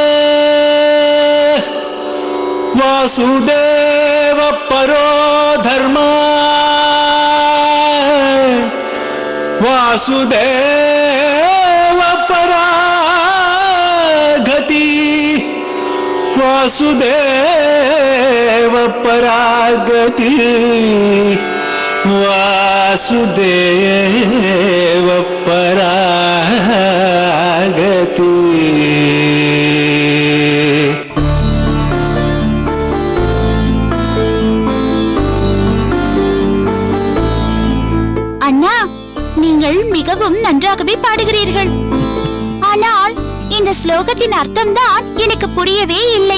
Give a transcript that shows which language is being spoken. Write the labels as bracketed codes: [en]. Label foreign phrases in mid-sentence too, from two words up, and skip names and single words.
[sa] वासुदेव परो धर्म वासुदेव परा गति वासुदेव परागति वासुदेव परागति। [ta] அண்ணா, நீங்கள் மிகவும் நன்றாகவே பாடுகிறீர்கள். ஆனால் இந்த ஸ்லோகத்தின் அர்த்தம் தான் எனக்கு புரியவே இல்லை.